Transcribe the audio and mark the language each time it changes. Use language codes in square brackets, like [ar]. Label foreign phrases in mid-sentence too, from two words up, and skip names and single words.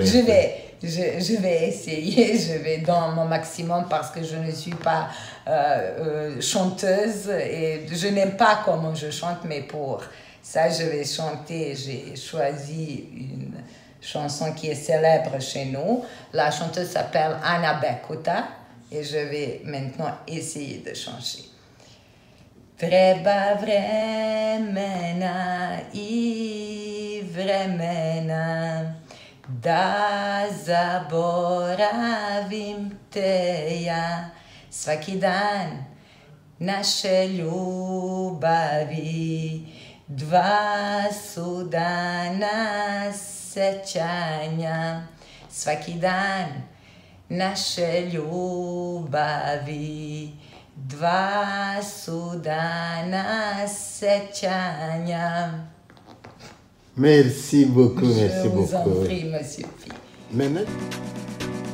[fr] Je vais essayer, je vais dans mon maximum parce que je ne suis pas chanteuse et je n'aime pas comment je chante, mais pour ça, je vais chanter. J'ai choisi une chanson qui est célèbre chez nous. La chanteuse s'appelle Anna Bekuta. Et je vais maintenant essayer de changer. [sr] Treba vremena i vremena da zaboravim te ja. Svaki dan naše ljubavi, dva su dana sećanja. Svaki dan naše ljubavi, dva su dana sećanja. [fr] Merci beaucoup, merci beaucoup. Je vous beaucoup. en prie, monsieur Pi. Maintenant...